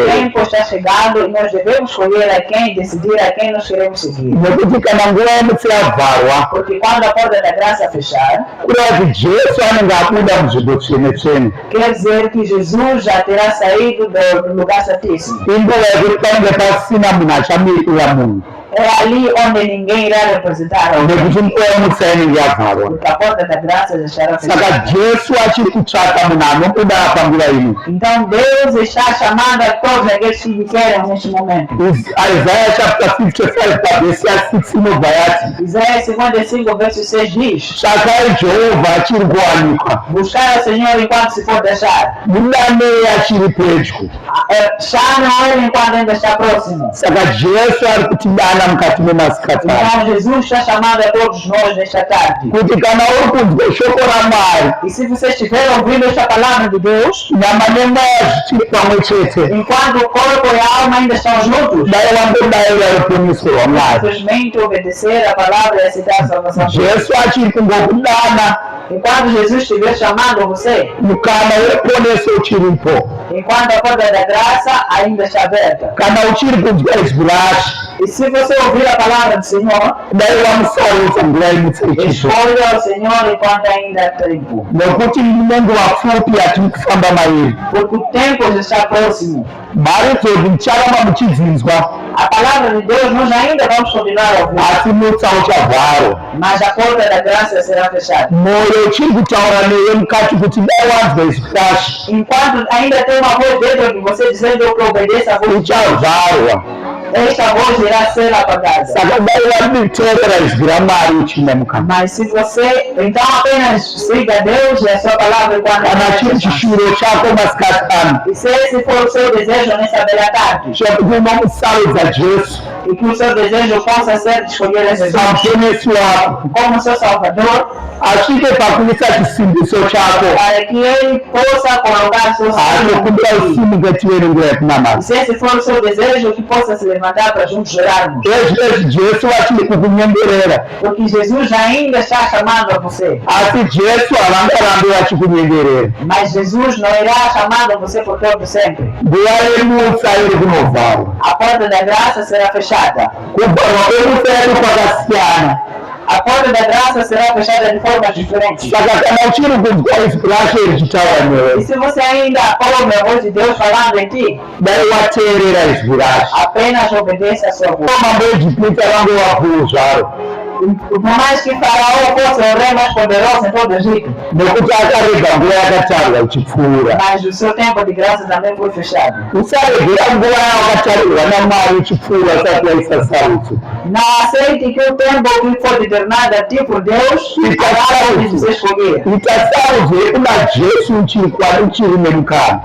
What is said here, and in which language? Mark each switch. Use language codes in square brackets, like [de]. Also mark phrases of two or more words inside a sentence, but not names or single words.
[sn] kuteera. [pt] tempo está chegando e nós devemos escolher a quem, decidir a quem nós queremos seguir. [sn] nekuti kana nguva yemusa yavharwa [pt] Porque quando a porta da graça fechar, [sn] kureva kuti Jesu anenge abuda munzvimbo tsvene-tsvene. [pt] quer dizer que Jesus já terá saído do lugar santíssimo. [sn] inguva yekuti panenge pasina munhu achamirira munhu [pt] É ali onde ninguém irá representar alguém. [sn] nekuti nguva yemusa inenge yavharwa. [pt] Porque a porta da graça já estará fechada. [sn] saka Jesu achiri kutsvaka munhu anobuda panguva ino. [pt] Então Deus está chamando a todos aqueles que querem neste momento. [sn] Isaiah chapter 55 pavhesi ya6 inobva yati [pt] Isaías 55, verso 6 diz: [sn] tsvakai Jehovha achiri kuwanikwa, [pt] buscar o Senhor enquanto se pode achar. [sn] mudanei achiri pedyo. [pt] Chame a Ele enquanto ainda está próximo. [sn] Saka Jesu ari kutidana mukati memasikati ano. [pt] Então Jesus está chamando a todos nós nesta tarde. [sn] kuti kana uri kunzwa shoko raMwari, [pt] E se você estiver ouvindo esta palavra de Deus, [sn] nyama nemweya zvichiri pamwe chete, [pt] enquanto o corpo e a alma ainda estão juntos, [sn] dai wambodaira ruponeso rwaMwari. [pt] simplesmente obedecer a palavra e aceitar a salvação. [sn] Jesu achiri kungokudana, [pt] Enquanto Jesus estiver chamando você, [sn] mukana weruponeso uchiripo. [pt] enquanto a porta da graça ainda está aberta. [sn] Kana uchiri kunzwa izwi raShe, [pt] E se você ouvir a palavra do Senhor, [sn] dai wamusarudza nguva yemusa ichipo. [pt] escolha o Senhor enquanto ainda há tempo. [sn] nekuti nenguva pfupi yatiri kufamba mairi. [pt] Porque o tempo já está próximo. [sn] Mari dzodzi mucharamba muchidzinzwa, [pt] A palavra de Deus nós ainda vamos continuar a ouvir, [sn] asi mutsa uchavharwa. [pt] mas a porta da graça será fechada. [sn] Mwoyo uchiri kutaura neye mukati kuti dai wanzwa izwi raShe, [pt] Enquanto ainda tem uma voz dentro de você dizendo que obedeça a voz de Deus, [sn] uchavharwa. [pt] esta voz irá ser apagada. [sn] Saka dai waditeerera izwi raMwari uchine mukana. [pt] Mas se você então apenas siga Deus e a sua palavra enquanto [sn] Kana [pt] ainda [sn] chiri [pt] está. [sn] chishuviro chako masikati ano, [pt] E se esse for o seu desejo nessa bela tarde, [sn] chekuti unomusarudza Jesu [pt] e que o seu desejo possa ser de escolher a Jesus [sn] samuponesi wako, [pt] como seu Salvador, [sn] asvike pakuisa chisimbiso chako, [pt] para que Ele possa colocar seu [sn] anokumbira [pt] Senhor. [sn] usimuke tiverengera [pt] E [sn] kunamata. [pt] se esse for o seu desejo, que possa se levantar para juntos orarmos. [sn] Ezvi Jesu achiri kukunyengerera, [pt] Porque Jesus ainda está chamando a você. [sn] asi Jesu havangarambi vachikunyengerera. [pt] Mas Jesus não irá chamando a você por todo sempre. [sn] Nguva yemutsa iri kunovharwa. [pt] A porta da graça será fechada. [sn] Kuvharwa kwemutsa yedu kwakasiyana. [pt] A porta da graça será fechada de formas diferentes. [sn] Saka kana uchiri kunzwa izwi raShe richitaura [pt] E [sn] newe, [pt] se você ainda ouve a voz de Deus falando em ti, [sn] dai wateerera izwi raShe. [pt] apenas obedeça a sua voz. [sn] Mambo eJipita vange vakuru zvaro, [pt] Por mais que Faraó fosse o rei mais poderoso em todo o Egito, [sn] nekuti akarega nguva yakatarwa ichipfuura. [pt] mas o seu tempo de graça também foi fechado. [sn] Usaregera nguva yawakatarirwa naMwari ichipfuura usati waisa sarudzo. [pt] Não aceite que o tempo que foi determinado a ti por Deus acabe de você escolher. [sn] Ita sarudzo yekuna Jesu uchiri nemukana.